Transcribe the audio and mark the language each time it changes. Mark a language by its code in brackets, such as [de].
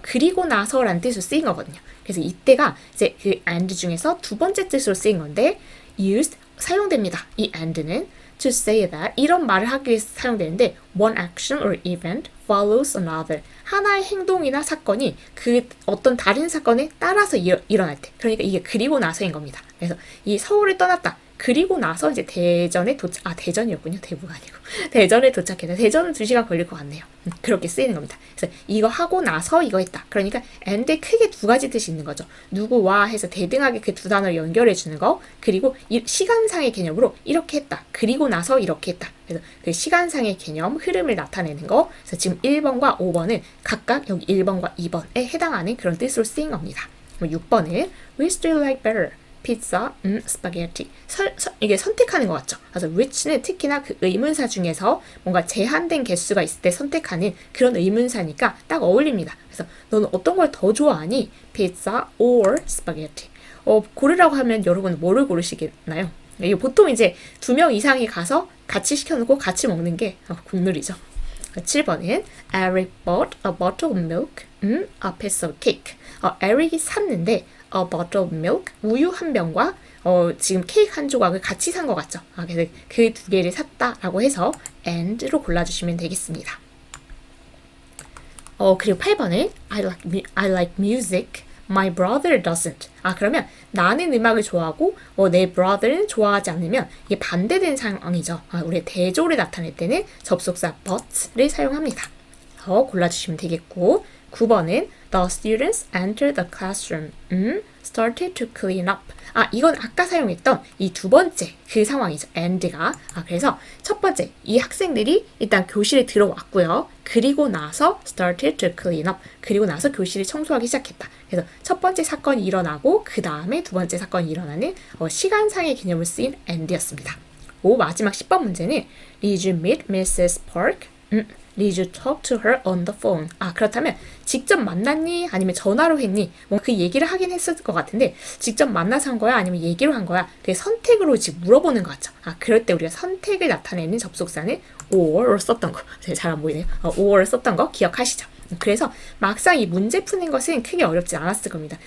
[ko] 그리고 나서라는 뜻으로 쓰인 거거든요. 그래서 이때가 이제 그 and 중에서 두 번째 뜻으로 쓰인 건데 used 사용됩니다. [en] 이 and는 to say that [ko] 이런 말을 하기 위해서 사용되는데 [en] one action or event follows another. [ko] 하나의 행동이나 사건이 그 어떤 다른 사건에 따라서 일어날 때. 그러니까 이게 그리고 나서인 겁니다. 그래서 이 서울을 떠났다. 그리고 나서 이제 대전에 대전이었군요. 대구가 아니고. 대전에 도착했다. 대전은 2시간 걸릴 것 같네요. 그렇게 쓰이는 겁니다. 그래서 이거 하고 나서 이거 했다. 그러니까 and에 크게 2가지 뜻이 있는 거죠. 누구와 해서 대등하게 그 두 단어를 연결해 주는 거. 그리고 이 시간상의 개념으로 이렇게 했다. 그리고 나서 이렇게 했다. 그래서 그 시간상의 개념, 흐름을 나타내는 거. 그래서 지금 1번과 5번은 각각 여기 1번과 2번에 해당하는 그런 뜻으로 쓰인 겁니다. 6번은 [en] which do you like better? [ko] 피자, 스파게티. 이게 선택하는 것 같죠? 그래서 which는 특히나 그 의문사 중에서 뭔가 제한된 개수가 있을 때 선택하는 그런 의문사니까 딱 어울립니다. 그래서 너는 어떤 걸 더 좋아하니? 피자 or 스파게티. 고르라고 하면 여러분 뭐를 고르시겠나요? 이게 보통 이제 2명 이상이 가서 같이 시켜놓고 같이 먹는 게 국룰이죠. 7번은 [en] Eric bought a bottle of milk, a piece of cake. [ko] 에릭이 샀는데 [en] a bottle of milk, [ko] 우유 한 병과 지금 케이크 한 조각을 같이 산 것 같죠? 그래서 그 2개를 샀다라고 해서 and로 골라주시면 되겠습니다. 그리고 8번은 [en] I like music, my brother doesn't. [ko] 그러면 나는 음악을 좋아하고 내 brother는 좋아하지 않으면 이게 반대된 상황이죠. 우리 대조를 나타낼 때는 접속사 but를 사용합니다. 골라주시면 되겠고 9번은 [en] The students entered the classroom, started to clean up. [ko] 이건 아까 사용했던 이 두 번째 그 상황이죠. and가. 그래서 첫 번째, 이 학생들이 일단 교실에 들어왔고요. 그리고 나서 [en] started to clean up. [ko] 그리고 나서 교실을 청소하기 시작했다. 그래서 첫 번째 사건이 일어나고 그 다음에 두 번째 사건이 일어나는 시간상의 개념을 쓰인 and였습니다. 마지막 10번 문제는 [en] Did you meet Mrs. Park? Did you talk to her on the phone? [ko] 그렇다면 직접 만났니? 아니면 전화로 했니? 그 얘기를 하긴 했을 것 같은데 직접 만나서 한 거야? 아니면 얘기로 한 거야? 그게 선택으로 지금 물어보는 것 같죠? 그럴 때 우리가 선택을 나타내는 접속사는 or를 썼던 거. 잘 안 보이네요. or를 썼던 거 기억하시죠? 그래서 막상 이 문제 푸는 것은 크게 어렵지 않았을 겁니다.